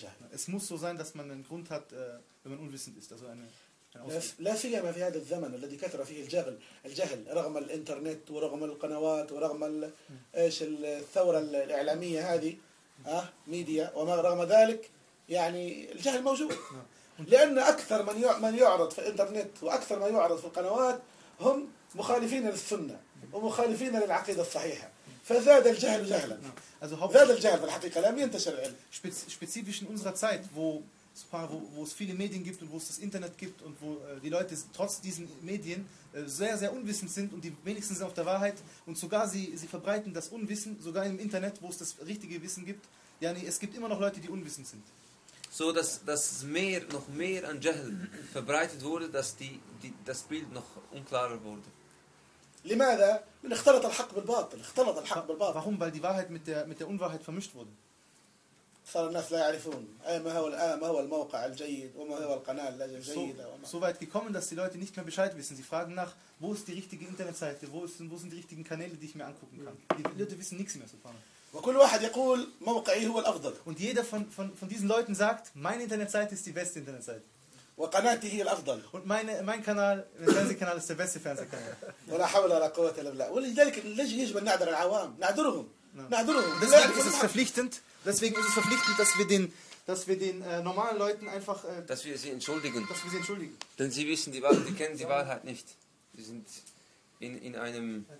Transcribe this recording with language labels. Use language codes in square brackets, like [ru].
[de] Es muss so sein, dass man einen Grund hat, wenn man unwissend ist, also eine... [ar] لا سيما في هذا الزمن الذي كثر فيه الجهل رغم الانترنت ورغم القنوات ورغم ايش الثوره الاعلاميه هذه ميديا وما رغم ذلك يعني الجهل موجود لان اكثر من يعرض في الانترنت واكثر ما يعرض في القنوات هم مخالفين للسنه ومخالفين للعقيده الصحيحه فزاد الجهل جهلا زاد الجهل في الحقيقه لم ينتشر [de] العلم spezifisch in unserer Zeit wo es viele Medien gibt und wo es das Internet gibt und wo die Leute trotz diesen Medien sehr, sehr unwissend sind und die wenigsten sind auf der Wahrheit und sogar sie verbreiten das Unwissen, sogar im Internet, wo es das richtige Wissen gibt. Yani, es gibt immer noch Leute, die unwissend sind. So, dass mehr, noch mehr an Jahl verbreitet wurde, dass das Bild noch unklarer wurde. Warum? Weil die Wahrheit mit der Unwahrheit vermischt wurde. [ar] صار الناس لا يعرفون أي ما هو الآن ما هو الموقع الجيد وما هو القناة الجيدة [de] so weit gekommen dass die Leute nicht mehr Bescheid wissen sie fragen nach wo ist die richtige Internetseite wo sind die richtigen Kanäle die ich mir angucken kann die Leute wissen nichts mehr sofort [ar] وكل واحد يقول موقعي هو الأفضل [de] und jeder von diesen Leuten sagt meine Internetseite ist die beste Internetseite [ar] وقناتي هي الأفضل [de] und mein Kanal der Fernsehkanal ist der beste Fernsehkanal [ar] ولا حول ولا قوة إلا بالله ولذلك يجب أن نعذر العوام نعذرهم [de] deswegen ist es verpflichtend dass wir den normalen Leuten einfach dass wir sie entschuldigen denn sie wissen die Wahrheit, die kennen die Wahrheit nicht sie sind in einem